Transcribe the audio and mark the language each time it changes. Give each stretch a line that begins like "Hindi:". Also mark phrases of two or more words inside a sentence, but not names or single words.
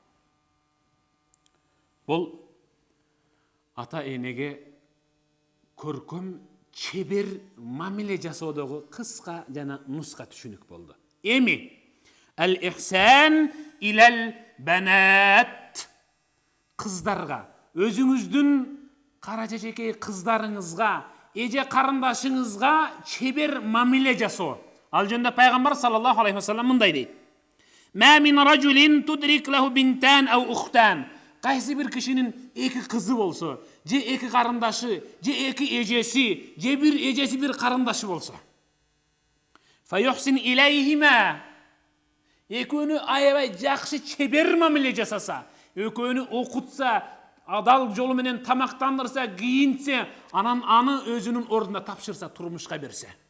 Kyrgyz: Бул ата энеге көркөм чебер мамиле жасоодогу кыска жана нуска түшүнүк болду.
Arabic: Эми الإحسان إلى البنات.
Kyrgyz: Кыздарга, өзүңүздүн кара чечекей кыздарыңызга, эже карындашыңызга чебер мамиле жасоо. Ал жөнүндө пайгамбар
Arabic: صلى الله عليه وسلم
Kyrgyz: мындай дейт:
Arabic: "ما من رجل تدرك له بنتان أو أختان."
Kyrgyz: Кайсы бир кишинин эки кызы болсо, же эки карындашы, же эки эжеси, же бир эжеси бир карындашы болсо,
Arabic: فيحسن إليهما.
Kyrgyz: Экөөнү аябай жакшы чебер мамиле жасаса, экөөнү окутса, адал жолу менен тамактандырса, кийинтсе, анан аны өзүнүн ордуна тапшырса, турмушка берсе.